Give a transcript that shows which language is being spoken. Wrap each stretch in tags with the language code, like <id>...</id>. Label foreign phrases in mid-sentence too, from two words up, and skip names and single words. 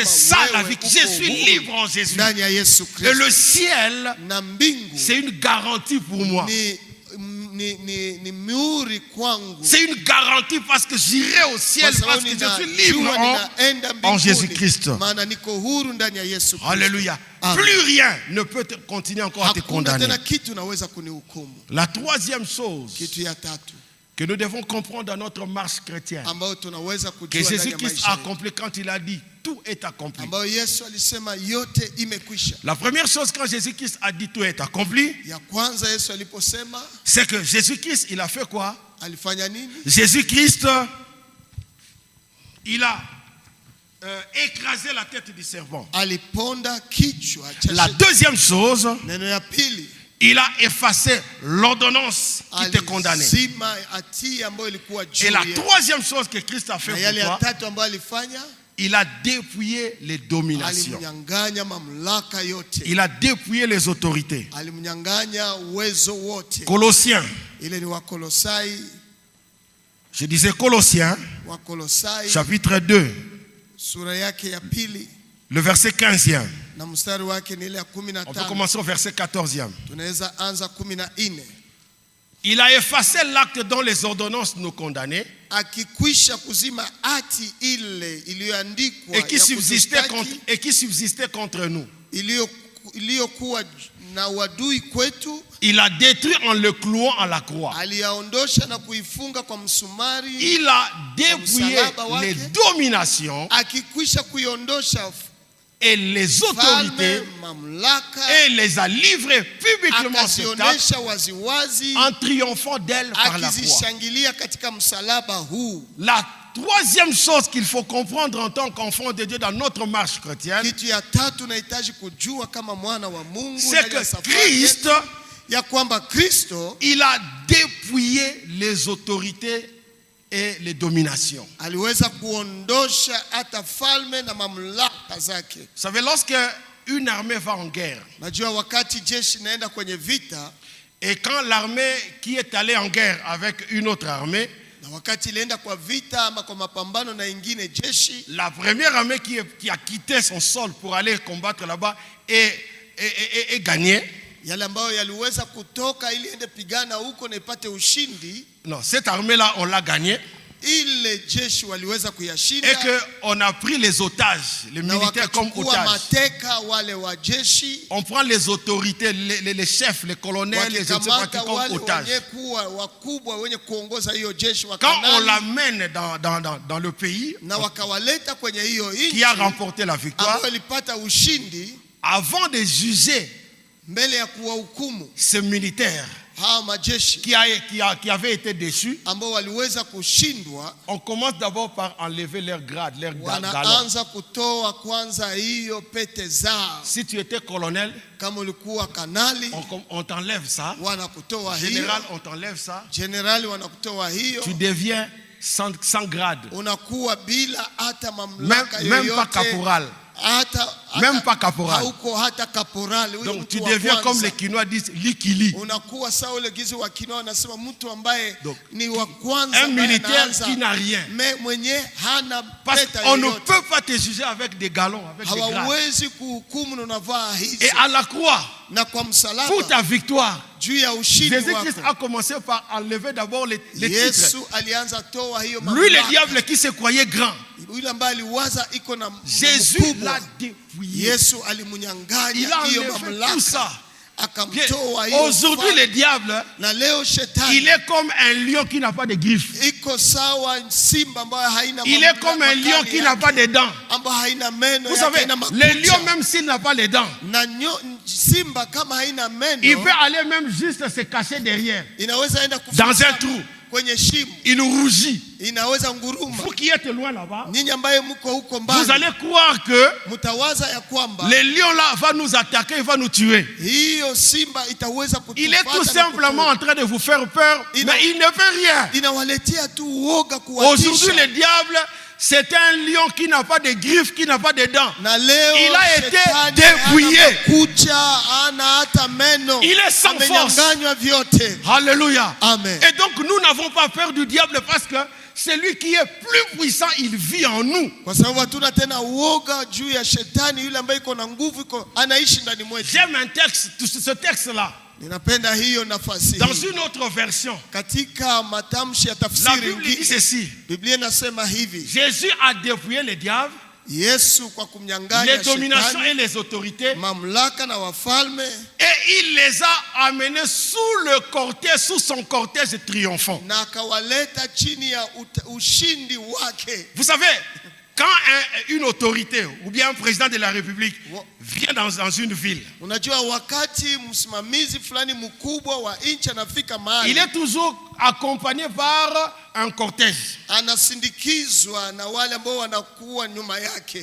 <fr>C'est ça la</fr> <sw>wewe</sw> <fr>vie.</fr> <sw>uko</sw> <fr>Je suis</fr> <sw>huru</sw> <fr>libre en Jésus.</fr> <sw>ndani ya Yesu</sw> <fr>Et</fr> <sw>Kristo.</sw> <fr>le ciel,</fr> <sw>Na mbingu</sw> <fr>c'est une garantie pour moi.</fr> <sw>ni mihuri kwangu,</sw> <fr>C'est une garantie parce que j'irai au ciel</fr> <sw>kwa</sw> <fr>parce</fr> <sw>sababu</sw> <fr>que je suis libre</fr> <sw>ninaenda</sw> <fr>en</fr> <sw>mbinguni,</sw> <fr>Jésus-Christ.</fr> <sw>maana niko huru ndani ya Yesu Kristo.</sw> <fr>Alléluia. Amen. Plus rien ne peut continuer encore à te</fr> <sw>Hakuna</sw> <fr>condamner.</fr> <sw>tena kitu naweza kunihukumu.</sw> <fr>La troisième chose</fr> <sw>Kitu ya tatu</sw> <fr>que nous devons comprendre dans notre marche chrétienne,</fr> <sw>ambayo tunaweza</sw> <fr>que</fr> <sw>kujua ndani ya</sw> <fr>Jésus-Christ</fr> <sw>maisha</sw> <fr>a</fr> <sw>yetu,</sw> <fr>accompli quand il a dit tout est accompli.</fr> <sw>ambayo Yesu alisema yote imekwisha.</sw> <fr>La première chose quand Jésus-Christ a dit tout est accompli,</fr> <sw>Ya kwanza Yesu aliposema,</sw> <fr>c'est que Jésus-Christ, il a fait quoi?</fr> <sw>alifanya nini?</sw> <fr>Jésus-Christ, il a écrasé la tête du serpent.</fr> <sw>Aliponda kichwa cha</sw> <fr>La deuxième chose,</fr> <sw>neno ya pili,</sw> <fr>il a effacé l'ordonnance qui te condamnait.</fr> <sw>alizima hatia ambayo ilikuwa juu</sw> <fr>Et la</fr> <sw>yetu.</sw> <fr>troisième chose que Christ a fait</fr> <sw>Na</sw> <fr>pour</fr> <sw>yale ya</sw> <fr>toi,</fr> <sw>tatu ambayo alifanya,</sw> <fr>il a dépouillé les dominations.</fr> <sw>alimnyang'anya mamlaka yote,</sw> <fr>Il a dépouillé les autorités.</fr> <sw>alimnyang'anya uwezo wote.</sw> <fr>Colossiens,</fr> <sw>Ile ni Wakolosai,</sw> <fr>je disais Colossiens,</fr> <sw>Wakolosai</sw> <fr>chapitre 2,</fr> <sw>sura yake ya pili</sw> <fr>le verset 15e.</fr> <sw>na mstari wake ni ile ya</sw> <fr>On peut</fr> <sw>15.</sw> <fr>commencer au verset 14e.</fr> <sw>Tunaweza anza 14.</sw> <fr>Il a effacé l'acte dont les ordonnances nous condamnaient</fr> <sw>Akikwisha kuzima hati ile iliyoandikwa</sw> <fr>et qui</fr> <sw>ya</sw> <fr>subsistait contre nous.</fr> <sw>iliyokuwa na wadui kwetu,</sw> <fr>Il a détruit en le clouant à la croix.</fr> <sw>aliyaondosha na kuifunga kwa msumari.</sw> <fr>Il a dépouillé les dominations</fr> <sw>Akikwisha kuiondosha</sw> <fr>et les autorités</fr> <sw>mamlaka,</sw> <fr>et les a livrées publiquement au spectacle</fr> <sw>akazionyesha waziwazi,</sw> <fr>en triomphant d'elles par la croix.</fr> <sw>akizishangilia katika msalaba huu.</sw> <fr>La troisième chose qu'il faut comprendre en tant qu'enfant de Dieu dans notre marche chrétienne,</fr> <sw>Kitu ya tatu nahitaji kujua kama mwana wa Mungu</sw> <fr>c'est</fr> <sw>ndani ya</sw> <fr>que</fr> <sw>safari</sw> <fr>Christ,</fr> <sw>yetu, ya kwamba Kristo</sw> <fr>il a dépouillé les autorités et les dominations.</fr> <sw>aliweza kuondosha hata falme na mamlaka zake.</sw> <fr>Vous savez, lorsque une armée va en guerre,</fr> <sw>Najua wakati jeshi naenda kwenye vita,</sw> <fr>et quand l'armée qui est allée en guerre avec une autre armée,</fr> <sw>na wakati ilienda kwa vita ama kwa mapambano na ingine jeshi,</sw> <fr>la première armée qui a quitté son sol pour aller combattre là-bas et gagner,</fr> <sw>yale ambayo yaliweza kutoka ili ende pigana huko na ipate ushindi,</sw> <fr>non, cette armée-là, on l'a gagnée,</fr> <sw>ile jeshi waliweza</sw> <fr>et</fr> <sw>kuyashinda,</sw> <fr>qu'on a pris les otages, les</fr> <sw>na</sw> <fr>militaires comme</fr> <sw>wakachukua</sw> <fr>otages.</fr> <sw>mateka wale wa jeshi,</sw> <fr>On prend les autorités, les chefs, les colonels, les</fr> <sw>wakikamata</sw> <fr>comme</fr> <sw>wale</sw> <fr>otages.</fr> <sw>wenye kuwa wakubwa wenye kuongoza hiyo jeshi wa</sw> <fr>Quand on</fr> <sw>Kanaani,</sw> <fr>l'amène dans le pays</fr> <sw>na wakawaleta kwenye hiyo</sw> <fr>qui a</fr> <sw>nchi</sw> <fr>remporté la victoire,</fr> <sw>ambayo ilipata ushindi,</sw> <fr>avant de juger</fr> <sw>mbele ya kuwahukumu</sw> <fr>ces militaires</fr> <sw>hawa majeshi</sw> <fr>qui avaient été déçus,</fr> <sw>ambao waliweza kushindwa,</sw> <fr>on commence d'abord par enlever leur grade, leur galon.</fr> <sw>wanaanza kutoa kwanza hiyo pete zao.</sw> <fr>Si tu étais colonel,</fr> <sw>Kama ulikuwa kanali,</sw> <fr>on t'enlève ça.</fr> <sw>wanakutoa hiyo.</sw> <fr>Général, on t'enlève ça.</fr> <sw>Generali wanakutoa hiyo.</sw> <fr>Tu deviens sans grade.</fr> <sw>Unakuwa bila hata mamlaka</sw> <fr>Même pas</fr> <sw>yoyote.</sw> <fr>caporal.</fr> <sw>Hata</sw> <fr>Même pas caporal.</fr> <sw>hauko hata caporal. Huyo</sw> <fr>Donc</fr> <sw>mtu</sw> <fr>tu</fr> <sw>wa</sw> <fr>deviens</fr> <sw>kwanza.</sw> <fr>comme les Quinois disent,</fr> <sw>likili. Unakuwa sawa ule gizi wa Kinoa wanasema mtu ambaye</sw> <fr>Donc,</fr> <sw>ni wa kwanza</sw> <fr>un</fr> <sw>ambaye</sw> <fr>militaire</fr> <sw>anaanza,</sw> <fr>qui n'a rien.</fr> <sw>mwenye hana</sw> <fr>Parce</fr> <sw>peta</sw> <fr>qu'on ne</fr> <sw>yoyote.</sw> <fr>peut pas te juger avec des galons, avec des grades.</fr> <sw>Hawawezi kuhukumu na unavaa hizo.</sw> <fr>Et à la croix,</fr> <sw>Na kwa msalaba</sw> <fr>pour ta victoire,</fr> <sw>juu ya ushindi</sw> <fr>Jésus-Christ</fr> <sw>wako,</sw> <fr>a commencé par enlever d'abord les titres.</fr> <sw>Yesu alianza toa hiyo</sw> <fr>Lui, le</fr> <sw>mamlaka.</sw> <fr>diable qui se croyait grand,</fr> <sw>Yule ambaye aliwaza iko na</sw> <fr>Jésus</fr> <sw>mkubwa,</sw> <fr>l'a dépouillé.</fr> <sw>Yesu</sw> <fr>Il</fr> <sw>alimunyang'anya</sw> <fr>a</fr> <sw>hiyo</sw> <fr>enlevé tout</fr> <sw>mamlaka,</sw> <fr>ça.</fr> <sw>akamtoa hiyo.</sw> <fr>Aujourd'hui, le diable,</fr> <sw>Na leo</sw> <fr>il</fr> <sw>shetani</sw> <fr>est comme un lion qui n'a pas de griffes.</fr> <sw>iko sawa simba ambayo haina</sw> <fr>Il est comme un lion qui n'a pas de dents.</fr> <sw>ambayo haina meno</sw> <fr>Vous</fr> <sw>yake,</sw> <fr>savez,</fr> <sw>haina</sw> <fr>le</fr> <sw>makucha.</sw> <fr>lion, même s'il n'a pas les dents,</fr> <sw>Na simba kama haina meno,</sw> <fr>il peut aller même juste se cacher derrière,</fr> <sw>inaweza enda</sw> <fr>dans</fr> <sw>kuficha</sw> <fr>un trou.</fr> <sw>kwenye shimo,</sw> <fr>Il rougit.</fr> <sw>inaweza nguruma.</sw> <fr>Vous qui êtes loin là-bas,</fr> <sw>Nyinyi ambaye mko huko</sw> <fr>vous</fr> <sw>mbali,</sw> <fr>allez croire que</fr> <sw>mtawaza ya kwamba</sw> <fr>le lion là va nous attaquer, il va nous tuer.</fr> <sw>hiyo simba itaweza</sw> <fr>Il est tout</fr> <sw>kutufuata na</sw> <fr>simplement en train de vous faire peur, mais il ne fait rien.</fr> <sw>inawaletea tu uoga,</sw> <fr>Aujourd'hui,</fr> <sw>kuwatisha.</sw> <fr>le diable, c'est un lion qui n'a pas de griffes, qui n'a pas de dents.</fr> <sw>Na leo</sw> <fr>Il a été</fr> <sw>shetani</sw> <fr>dépouillé.</fr> <sw>hana makucha, hana hata meno,</sw> <fr>Il est sans force.</fr> <sw>amenyanganywa vyote.</sw> <fr>Alléluia. Amen. Et donc, nous n'avons pas peur du diable parce que celui qui est plus puissant, il vit en nous.</fr> <sw>Kwa sababu hatuna tena uoga juu ya shetani, yule ambaye iko na nguvu, anaishi ndani mwetu.</sw> <fr>J'aime un texte, ce texte-là.</fr> <sw>Ninapenda hiyo nafasi</sw> <fr>Dans</fr> <sw>hii.</sw> <fr>une autre version,</fr> <sw>Katika matamshi ya</sw> <fr>la</fr> <sw>tafsiri</sw> <fr>Bible dit</fr> <sw>ingine,</sw> <fr>ceci.</fr> <sw>Biblia inasema hivi:</sw> <fr>Jésus a dépouillé le diable,</fr> <sw>Yesu kwa kumnyang'anya</sw> <fr>les dominations</fr> <sw>shetani</sw> <fr>et les autorités,</fr> <sw>mamlaka na wafalme,</sw> <fr>et il les a amenés sous son cortège triomphant.</fr> <sw>na akawaleta chini ya ushindi wake.</sw> <fr>Vous savez, quand une autorité ou bien un président de la République vient dans une ville,</fr> <sw>Unajua wakati msimamizi fulani mkubwa wa nchi anafika mahali,</sw> <fr>il est toujours accompagné par un cortège.</fr> <sw>Anasindikizwa na wale ambao wanakuwa nyuma yake.</sw>